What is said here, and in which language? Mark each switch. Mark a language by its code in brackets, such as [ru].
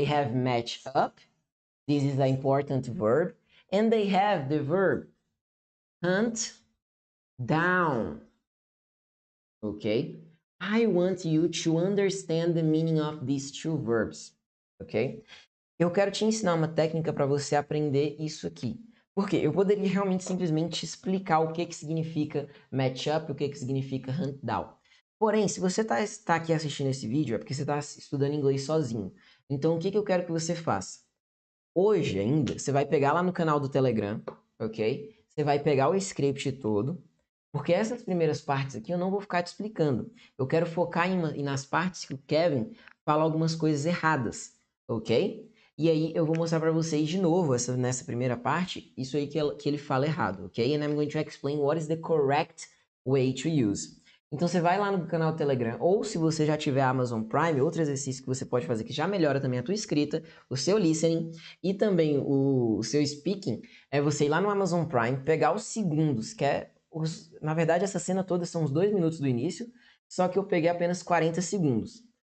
[en] They have match up, this is an important verb, and they have the verb hunt down, okay? I want you to understand the meaning of these two verbs, ok? [pt] Eu quero te ensinar uma técnica para você aprender isso aqui. Porque eu poderia realmente simplesmente explicar o que significa match up e o que significa hunt down. Porém, se você está aqui assistindo esse vídeo, é porque você está estudando inglês sozinho. Então, o que eu quero que você faça? Hoje ainda, você vai pegar lá no canal do Telegram, ok? Você vai pegar o script todo, porque essas primeiras partes aqui eu não vou ficar te explicando. Eu quero focar nas partes que o Kevin fala algumas coisas erradas, ok? E aí eu vou mostrar para vocês de novo, nessa primeira parte, isso aí que ele fala errado, ok? [en] And I'm going to explain what is the correct way to use. [pt] Então você vai lá no canal do Telegram, ou se você já tiver Amazon Prime, outro exercício que você pode fazer que já melhora também a tua escrita, o seu listening e também o seu speaking, é você ir lá no Amazon Prime, pegar os segundos, que é, na verdade essa cena toda são os 2 minutos do início, só que eu peguei apenas 40 segundos.